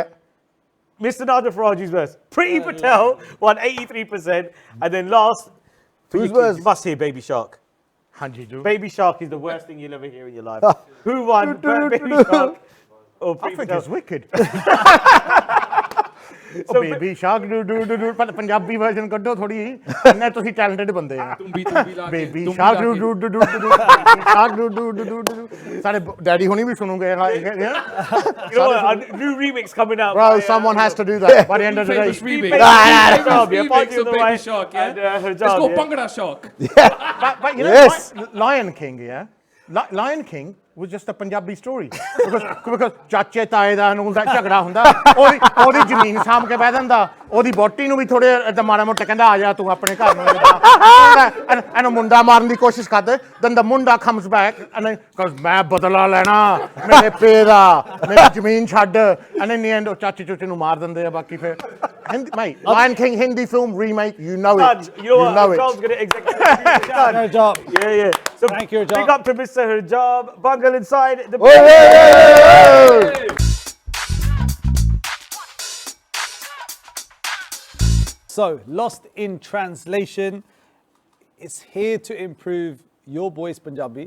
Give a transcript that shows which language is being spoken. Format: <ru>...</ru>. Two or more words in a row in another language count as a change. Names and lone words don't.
<en>Mr. Nigel Farage is worse. Pretty Patel won 83%. And then last, Who's worse? You must hear Baby Shark. Hanji. Baby Shark is the worst thing you'll ever hear in your life. Who won, Baby Shark or Pretty I think Patel? it's wicked.</en> <pa>Baby Shark ਪਰ ਪੰਜਾਬੀ ਵਰਜ਼ਨ ਕੱਢੋ ਥੋੜੀ ਇੰਨੇ ਤੁਸੀਂ ਟੈਲੈਂਟਡ ਬੰਦੇ ਆ ਬੇਬੀ ਸ਼ਾਰਕ ਸਾਡੇ ਡੈਡੀ ਹੁਣੀ ਵੀ ਸੁਣੂਗੇ</pa> <en>a new remix coming out. Bro, someone has to do that by the end of the day. Remix of Baby Shark, yeah? Let's go Bhangra Shark. But you know, Lion King, yeah? Lion King was just a Punjabi story.</en> <pa>because ਚਾਚੇ ਤਾਏ ਦਾ ਨੂੰ ਦਾ ਝਗੜਾ ਹੁੰਦਾ ਉਹਦੀ ਜ਼ਮੀਨ ਸਾਂਭ ਕੇ ਬਹਿ ਜਾਂਦਾ ਉਹਦੀ ਬੋਟੀ ਨੂੰ ਵੀ ਥੋੜੇ ਇਦਾਂ ਮਾੜਾ ਮੋਟਾ ਕਹਿੰਦਾ ਆ ਜਾ ਤੂੰ ਆਪਣੇ ਘਰ ਨੂੰ ਇਹਨੂੰ ਮੁੰਡਾ ਮਾਰਨ ਦੀ ਕੋਸ਼ਿਸ਼ ਕਰਦੇ</pa> <en>then the</en> <pa>ਮੁੰਡਾ</pa> <en>comes back and because</en> <pa>ਮੈਂ ਬਦਲਾ ਲੈਣਾ ਮੇਰੇ ਪੇ ਦਾ ਮੇਰੀ ਜ਼ਮੀਨ ਛੱਡ</pa> <en>and in the end</en> <pa>ਉਹ ਚਾਚੀ ਚੂਚੀ ਨੂੰ ਮਾਰ ਦਿੰਦੇ ਆ ਬਾਕੀ ਫਿਰ</pa> <en>Hindi, mate, Lion King Hindi film remake, you know it. You know know what? it. John's going to execute Harjap. Yeah. So thank you, Harjap. Big up to Mr. Harjap. Bhangal inside the So, Lost in Translation, it's here to improve your boys Punjabi.</en>